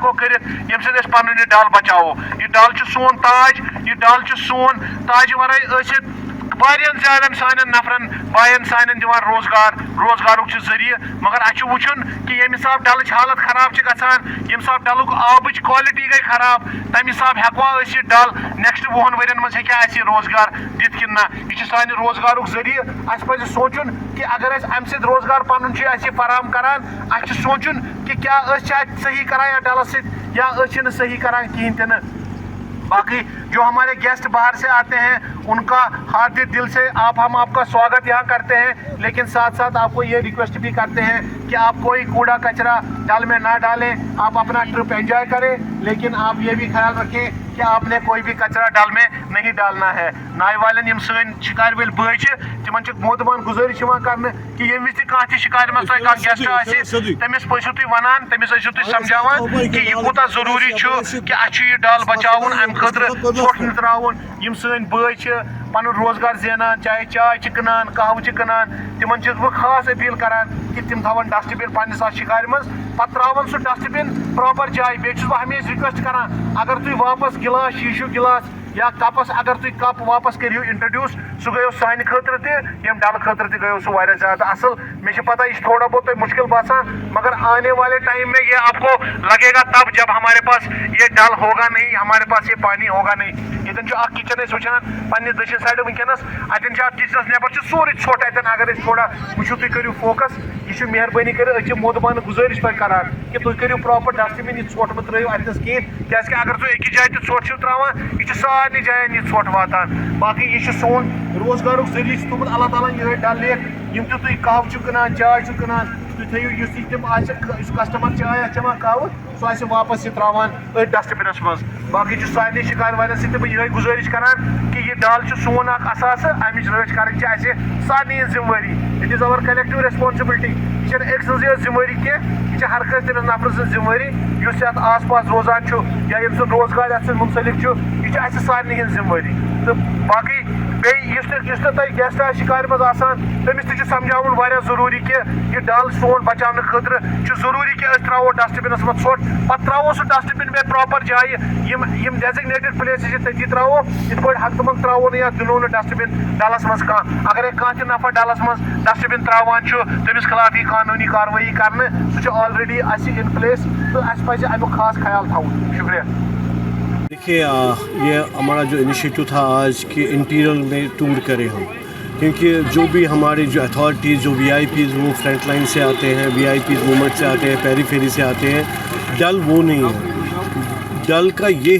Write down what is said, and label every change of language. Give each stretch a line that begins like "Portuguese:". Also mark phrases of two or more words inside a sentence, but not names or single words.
Kashmiri: ہٮ۪کو کٔرِتھ ییٚمہِ سۭتۍ أسۍ پنُن یہِ ڈل بچاوو یہِ ڈل چھُ سون تاج یہِ ڈل چھُ سون تاجہِ ورٲے ٲسِتھ واریاہن زیادن سانٮ۪ن نفرن باین سانٮ۪ن دِوان روزگارُک چھُ ذٔریعہٕ مگر اَسہِ چھُ وٕچھُن کہ ییٚمہِ حساب ڈلٕچ حالت خراب چھِ گژھان ییٚمہِ حساب ڈلُک آبٕچ کالٹی گٔے خراب تمہِ حساب ہٮ۪کوا أسۍ یہِ ڈل نیکسٹ 2 ؤرین منٛز ہیٚکیٛاہ اَسہِ یہِ روزگار دِتھ کِنہٕ نہ یہِ چھُ سانہِ روزگارُک ذٔریعہٕ اَسہِ پزِ سونٛچُن کہ اگر أسۍ امہِ سۭتۍ روزگار پنُن چھُ اَسہِ یہِ فراہم کران اَسہِ چھُ سونٛچُن کہ کیٛاہ أسۍ چھِ اَتہِ صحیح کران یتھ ڈلس سۭتۍ یا أسۍ چھِنہٕ صحیح کران کہیٖنۍ تہِ نہٕ
Urdu: باقی جو ہمارے گیسٹ باہر سے آتے ہیں ان کا ہارد دل سے ہم آپ کا سواگت یہاں کرتے ہیں لیکن ساتھ ساتھ آپ کو یہ ریکویسٹ بھی کرتے ہیں کہ آپ کوئی کوڑا کچرا ڈل میں نہ ڈالیں آپ اپنا ٹرپ انجوائے کریں لیکن آپ یہ بھی خیال رکھیں کہ آپ نے کوئی بھی کچرا ڈل میں نہیں ڈالنا ہے
Kashmiri: نائے والن یم سن شکار ول بٲے چھِ تمن چھِ مودبان گزٲرِش یِوان کرنہٕ کہ ییٚمہِ وِزِ تہِ کانٛہہ تہِ شکارِ منٛز تۄہہِ کانٛہہ گیسٹ آسہِ تٔمِس ٲسِو تُہۍ ونان تٔمِس ٲسِو تُہۍ سمجھاوان کہ یہِ کوٗتاہ ضروٗری چھُ کہ اَسہِ چھُ یہِ ڈل بچاوُن امہِ خٲطرٕ ژھۄٹھ نہٕ تراوُن یم سٲنۍ بٲے چھِ پنُن روزگار زینان چاہے چاے چھِ کٕنان قہوٕ چھِ کٕنان تمن چھُس بہٕ خاص اپیٖل کران کہ تِم تھاون
English: dust bin
Kashmiri: پننِس اتھ شکارِ منٛز پتہٕ تراون سُہ
English: dust bin
Kashmiri: پراپر جایہِ بیٚیہِ چھُس بہٕ ہمیشہِ رِکویسٹ کران اگر تُہۍ واپس گلاس شیٖشوٗ گلاس یا کپس اگر تُہۍ کپ واپس کٔرِو انٹرڈیوس سُہ گٔیو سانہِ خٲطرٕ تہِ ییٚمہِ ڈلہٕ خٲطرٕ تہِ گٔیو سُہ واریاہ زیادٕ اصل مےٚ چھِ پتہ یہِ چھِ تھوڑا بہت تۄہہِ مشکل باسان
Urdu: مگر آنے والے ٹائم میں یہ آپ کو لگے گا تب جب ہمارے پاس یہ ڈل ہوگا نہیں ہمارے پاس یہ پانی ہوگا نہیں
Kashmiri: ییٚتٮ۪ن چھُ اکھ کچن أسۍ وٕچھان پننہِ دٔچھِنۍ سایڈٕ وٕنکیٚنس اتٮ۪ن چھُ اتھ کچنس نٮ۪بر چھُ سورُے ژھۄٹھ اتٮ۪ن اگر أسۍ تھوڑا وٕچھو تُہۍ کٔرِو فوکس یہِ چھُ مہربٲنی کٔرِتھ أسۍ چھِ مودبانہٕ گُزٲرِش تۄہہِ کران کہ تُہۍ کٔرِو پراپر
English: dust bin
Kashmiri: یہِ ژھۄٹھ مہٕ ترٲیِو اتنس کہیٖنۍ کیازِ کہ اگر تُہۍ أکِس جایہِ تہِ ژھۄٹھ چھِو تراوان یہِ چھُ سارنٕے جاین یہِ ژھۄٹھ واتان باقی یہ چھُ سون روزگارُک ذٔریعہٕ چھُ تھوٚمُت اللہ تعالیٰ یِہوٚے ڈل لیک یم تہِ تُہۍ قہوٕ چھِو کٕنان چاے چھِو کٕنان تُہۍ تھٲیِو یُس تہِ تِم آسہِ یُس کسٹمر چاے آسہِ چٮ۪وان قہوٕ سُہ آسہِ واپس یہِ تراوان أتھۍ ڈسٹ بنس منٛز باقی چھُ سارنٕے شکارِ والٮ۪ن سۭتۍ تہِ بہٕ یِہوٚے گُزٲرِش کران کہ یہِ ڈل چھُ سون اکھ اثاثہٕ امِچ رٲچھ کرٕنۍ چھِ اسہِ سارنٕے ہٕنٛز ذمہٕ وٲری
English: it is our collective responsibility
Kashmiri: یہِ چھنہٕ أکۍ سٕنٛزٕے یٲژ ذمہٕ وٲری کینٛہہ یہِ چھِ ہر کٲنٛسہِ تٔمِس نفرٕ سٕنٛز ذمہٕ وٲری یُس یتھ آس پاس روزان چھُ یا ییٚمہِ سُنٛد روزگار یتھ سۭتۍ مُنسلک چھُ یہِ چھِ اسہِ سارنٕے ہٕنٛز ذمہٕ وٲری تہٕ باقی بیٚیہِ یُس تہِ تۄہہِ گیسٹ آسہِ شکارِ منٛز آسان تٔمِس تہِ چھُ سمجھاوُن واریاہ ضروٗری کہ یہِ ڈل سون بچاونہٕ خٲطرٕ چھُ ضروٗری کہ أسۍ تراوو ڈسٹ بنس منٛز ژھۄٹھ پتہٕ تراوو سُہ
English: dust bin
Kashmiri: بیٚیہِ پراپر جایہِ یم
English: designated places
Kashmiri: چھِ تٔتی تراوو یِتھ پٲٹھۍ ہنگتہٕ منٛگ تراوو نہٕ یا دِنو نہٕ
English: dust bin
Kashmiri: ڈلس منٛز کانٛہہ اگرے کانٛہہ تہِ نفر ڈلس منٛز
English: dust bin
Kashmiri: تراوان چھُ تٔمِس خلاف یی قانوٗنی کاروٲیی کرنہٕ سُہ چھُ آلریڈی اَسہِ
English: in place
Kashmiri: تہٕ اَسہِ پزِ امیُک خاص خیال تھاوُن شُکریہ
Urdu: دیکھیے یہ ہمارا جو انیشیٹو تھا آج کہ انٹیریل میں ٹور کریں ہم کیونکہ جو بھی ہمارے جو اتھارٹیز جو وی آئی پیز وہ
English: front line
Urdu: سے آتے ہیں
English: VIPs movement
Urdu: سے آتے ہیں پیری فیری سے آتے ہیں ڈل وہ نہیں ہے ڈل کا یہ